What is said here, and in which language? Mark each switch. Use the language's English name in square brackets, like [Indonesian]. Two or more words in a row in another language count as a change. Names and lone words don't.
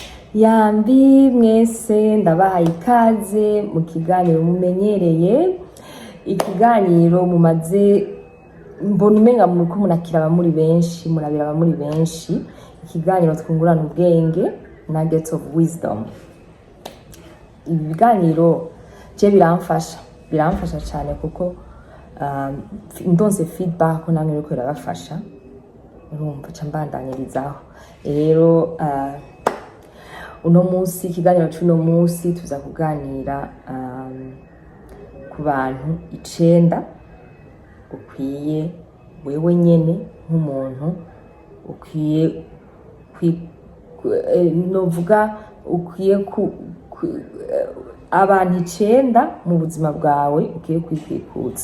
[Rundi] Yambi mwese ndabahaye ikaze mu kiganiro mumenyereye, ikiganiro mumaze mbona umenga muriko murakiraba muri benshi, murabiraba muri benshi, ikiganiro twungurana ubwenge [English] nuggets of wisdom. [Rundi] Ibi biganiro je biramfasha cyane kuko ndonse feedback ko namwe biriko birabafasha, urumva ca mbandanyirizaho. Rero uno munsi ikiganiro cy'uno munsi tuza kuganira ku bantu 9 ukwiye wewe nyene nk'umuntu ukwiye novuga ukwiye abantu 9 mu buzima bwawe ukwiye kwikikuza.